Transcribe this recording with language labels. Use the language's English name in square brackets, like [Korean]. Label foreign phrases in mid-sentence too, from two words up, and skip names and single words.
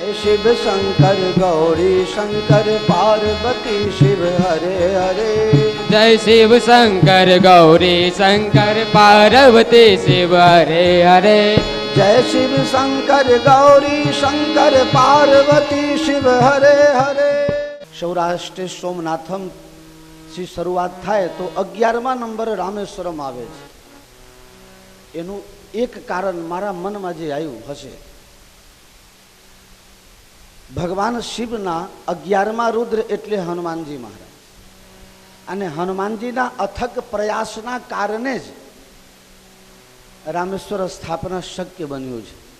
[Hindi] शिव शंकर गौरी शंकर पार्वती शिव हरे हरे। जय शिव शंकर गौरी शंकर पार्वती शिव हरे हरे। जय शिव शंकर गौरी शंकर पार्वती शिव हरे हरे। [Gujarati] सौराष्ट्र सोमनाथम થી શરૂઆત થાય તો 11મા નંબર રામેશ્વરમ આવે છે। એનું એક કારણ મારા મનમાં જે આવ્યું હશે, ભગવાન શિવના 11મા રુદ્ર એટલે હનુમાનજી મહારાજ, અને હનુમાનજીના અથક પ્રયાસના કારણે જ રામેશ્વર સ્થાપના શક્ય બન્યું છે।